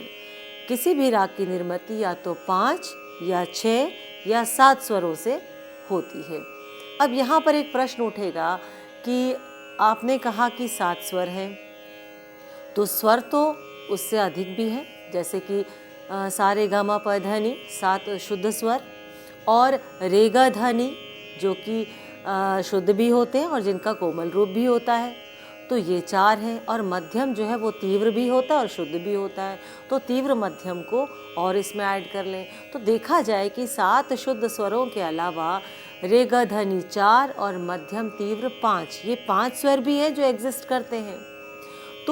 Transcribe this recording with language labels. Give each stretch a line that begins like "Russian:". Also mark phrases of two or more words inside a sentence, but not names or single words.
Hindi: किसी भी राग की निर्मिति या तो 5 या 6 या 7 स्वरों से होती है। अब यहाँ पर एक प्रश्न उठेगा कि आपने कहा कि 7 स्वर हैं, तो स्वर तो उससे अधिक भी हैं, जैसे कि सारे गा मा प ध नि 7 शुद्ध स्वर और रे ग ध नि जो कि शुद्ध भी होते हैं और जिनका कोमल रूप भी होता है, तो ये 4 हैं। और मध्यम जो है वो तीव्र भी होता है और शुद्ध भी होता है, तो तीव्र मध्यम को और इसमें ऐड कर लें तो देखा जाए कि 7 शुद्ध स्वरों के अलावा रे ग ध नि 4 और मध्यम तीव्र 5, ये 5 स्वर भी हैं जो एग्जिस्ट करते हैं।